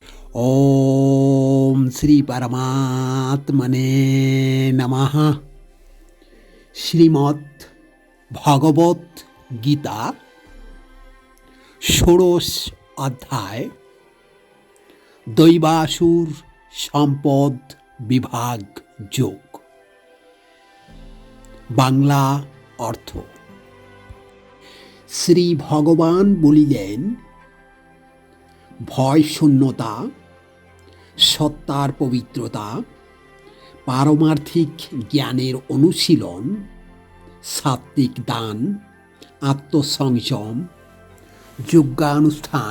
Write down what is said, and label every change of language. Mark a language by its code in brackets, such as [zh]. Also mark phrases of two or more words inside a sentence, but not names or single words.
[sa] ओम श्री परमात्मने नमः। श्रीमद् भगवत गीता षोडश अध्याय दैवासुर सम्पद विभाग যোগ। [bn] বাংলা অর্থ। শ্রী ভগবান বলিলেন, ভয় শূন্যতা, সত্তার পবিত্রতা, পারমার্থিক জ্ঞানের অনুশীলন, সাত্ত্বিক দান, আত্মসংযম, যজ্ঞানুষ্ঠান,